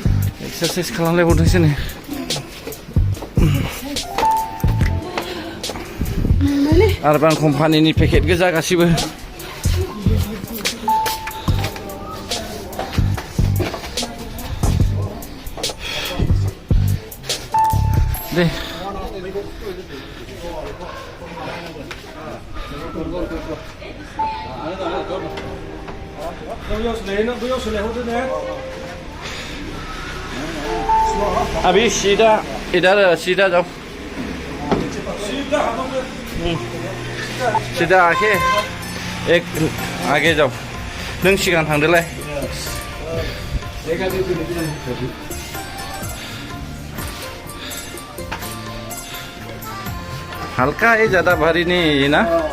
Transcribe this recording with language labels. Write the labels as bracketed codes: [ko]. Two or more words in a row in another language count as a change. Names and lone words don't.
[brx] एक्सारसाइज खालामलायबावदोंसो नै आरबान कम्पानिनि पेकेट गोजा गासिबो दे [hi] अभी सीधा जाओ सीधा आके एक आगे जाओ [brx] नों सिगां थांदोलाय [hi] हल्का है ज़्यादा भारी नहीं है ना